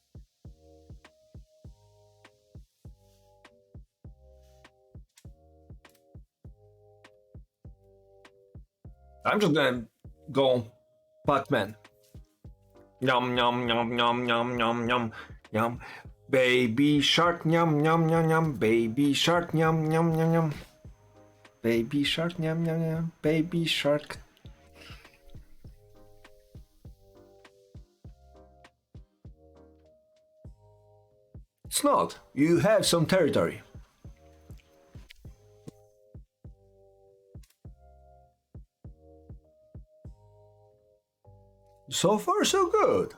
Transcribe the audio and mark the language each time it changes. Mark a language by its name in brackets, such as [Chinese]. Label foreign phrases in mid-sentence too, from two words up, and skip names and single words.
[English] I'm just gonna go Pac-Man. Yum yum yum yum yum yum yum yum. Baby shark yum yum yum yum. Baby shark yum yum yum yum. Baby shark yum yum yum. Baby shark. It's not. You have some territory. So far, so good.